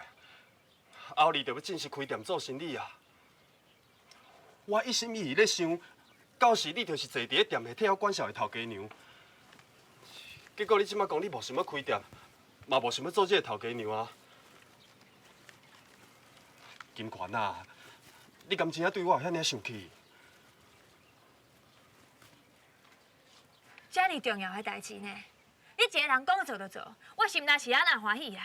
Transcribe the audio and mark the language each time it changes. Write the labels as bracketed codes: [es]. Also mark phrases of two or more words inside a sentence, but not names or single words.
[nan] 后日就要正式开店做生意啊！我一心一意咧想，到时你就是坐伫咧店内替我管销的头家娘。结果你即摆讲你无想要开店，嘛无想要做这个头家娘啊！金权啊，你敢真正对我有遐尔生气？遮尔重要的代志呢， 你一个人讲做就做，我心内是安那欢喜啦。